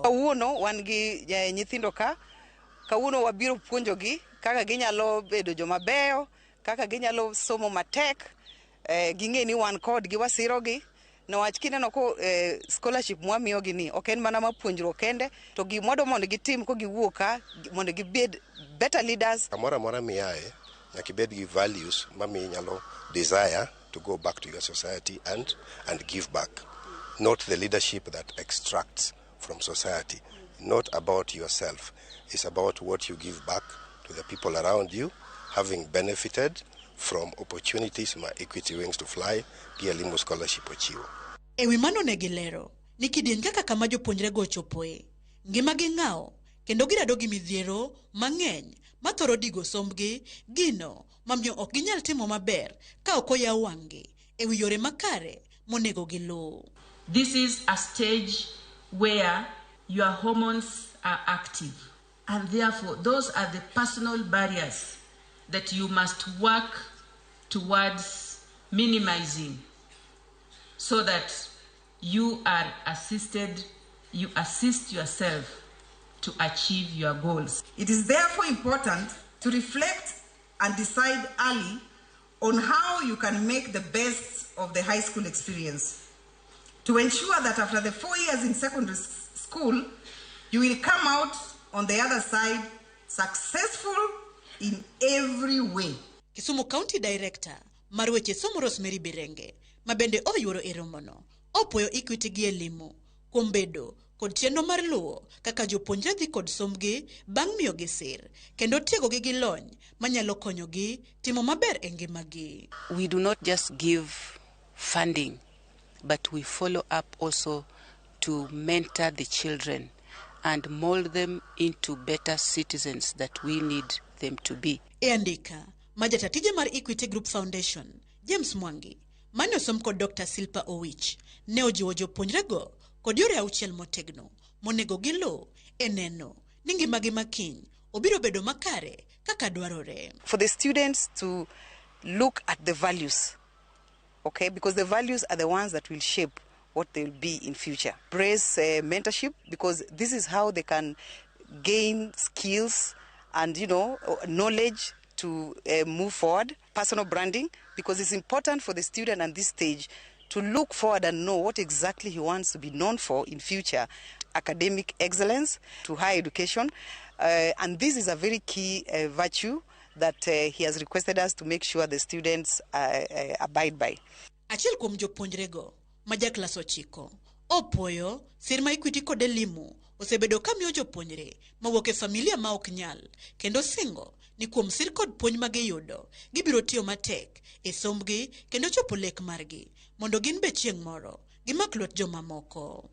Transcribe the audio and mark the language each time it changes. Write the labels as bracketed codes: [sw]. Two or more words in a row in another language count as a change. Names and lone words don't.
[luo] Kawuono wan gi nyithindo ka kawuono wabiro puonjogi kaka ginyalo bedo joma beyo, kaka ginyalo somo matek, ging'e ni wan kod gi wasirogi. Nawach kineno ko scholarship mwamiyogi ni ok en mana mapuonjruok kende to gimondo mondo gitim ko giwuok ka mondo gibed [en] better leaders. [luo] Amora miyae nyaka ibed gi [en] values [luo] mami nyalo [en] desire to go back to your society and give back. Not the leadership that extracts from society. Not about yourself. It's about what you give back to the people around you, having benefited from opportunities [luo] ma Equity Wings to Fly gi Elimu Scholarship ochiwo. Ewi mano ne gilero ni kidieny kaka kama jopuonjre go chopoe ngima gi ng'ao kendo girado gi midhiero mang'eny mathoro digo sombgi gino mamiyo ok ginyal timo maber ka ok oyaw wang'gi ewi yore makare monego giluw. [en] This is a stage where your hormones are active, and therefore those are the personal barriers that you must work towards minimizing so that you are assisted, you assist yourself to achieve your goals. It is therefore important to reflect and decide early on how you can make the best of the high school experience to ensure that after the 4 years in secondary school, you will come out on the other side successful in every way. [luo] Kisumu County Director Marweche Somo Rosemary Birenge mabende oyuoro e romono opoyo Equity gi Elimu kuom bedo kod chenro mar luwo kaka jopuonjre dhi kod sombgi bang' miyo gi sir kendo tiegogi gi lony manyalo konyogi timo maber e ngimagi. [en] We do not just give funding, but we follow up also to mentor the children and mold them into better citizens that we need them to be. [luo] E andika majatatije mar Equity Group Foundation James Mwangi mane osom kod Dr. Silpa Owich ne ojiwo jopuonjrego kod yore auchiel motegno monego giluw e neno ni ngimagi makiny obiro bedo makare kaka dwarore. [en] For the students to look at the values, okay, because the values are the ones that will shape what they will be in future. Praise mentorship, because this is how they can gain skills and, knowledge to move forward. Personal branding, because it's important for the student at this stage to look forward and know what exactly he wants to be known for in future. Academic excellence to higher education. And this is a very key virtue that he has requested us to make sure the students abide by. [luo] Achiel kuom jopuonjrego maja klas 9 opoyo sir ma Equity kod Elimu osebedo kamiyo jopuonjre mawuok e familia ma ok nyal kendo singo ni kuom sir kod puonj ma giyudo gibiro tiyo matek e sombgi kendo chopo lek margi mondo gin be chieng' moro gimak lwet joma moko.